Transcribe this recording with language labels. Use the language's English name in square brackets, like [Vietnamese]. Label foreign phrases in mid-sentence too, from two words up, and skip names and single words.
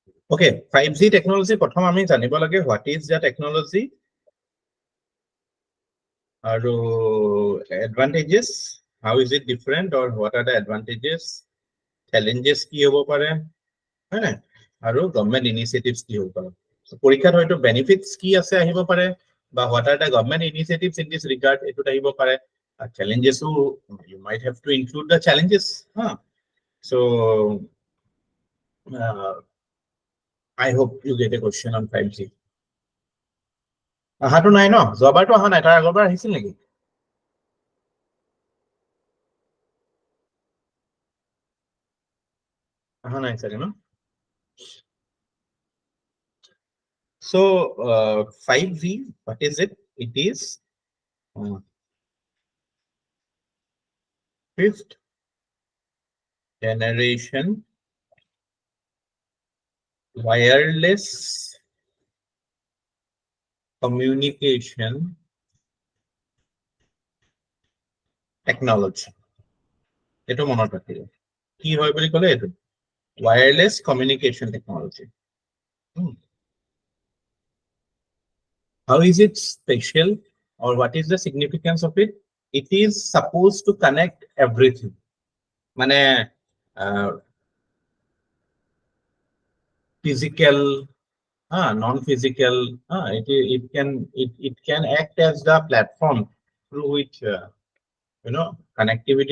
[English] Okay, 5G technology [Assamese] প্ৰথম আমি জানিব লাগে [English] what is the technology আৰু advantages, how is it different or what are the advantages, challenges [Assamese] কি হ'ব পাৰে হয় না আৰু [English] government initiatives [Assamese] কি হ'ব পাৰে [English] so [Assamese] পৰীক্ষাত হয়তো [English] benefits [Assamese] কি আছে আহিব পাৰে বা [English] what are the government initiatives in this regard [Assamese] এটো আহিব পাৰে [English] challenges you might have to include the challenges so I hope you get a question on 5G [Assamese] আহাটো নাই ন যোৱাবাৰটো অহা নাই তাৰ আগৰবাৰ আহিছিল নেকি অহা নাই চাগে ন [English] so 5G what is it it is fifth generation wireless communication technology [Assamese] এটো মনত ৰাখিব কি হয় বুলি ক'লে এটো [English] wireless communication technology how is it special or what is the significance of it it is supposed to connect everything মানে physical non-physical it can act as the platform through which connectivity